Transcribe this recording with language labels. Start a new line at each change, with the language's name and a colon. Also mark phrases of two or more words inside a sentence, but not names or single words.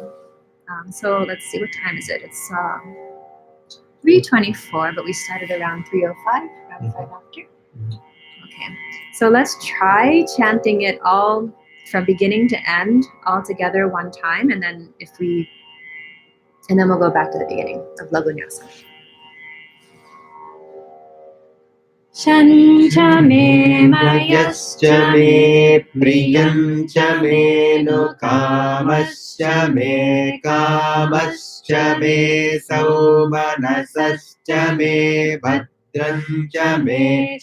English: So let's see, what time is it? It's 3:24, but we started around 3:05, around 5 after. Okay, so let's try chanting it all from beginning to end, all together one time, and then we'll go back to the beginning of Lagunyasa.
Sanskrit: शञ्च मे मयश्च मे प्रियञ्च मे नो कामश्च मे कामश्च मे सौमनसश्च मे भद्रञ्च मे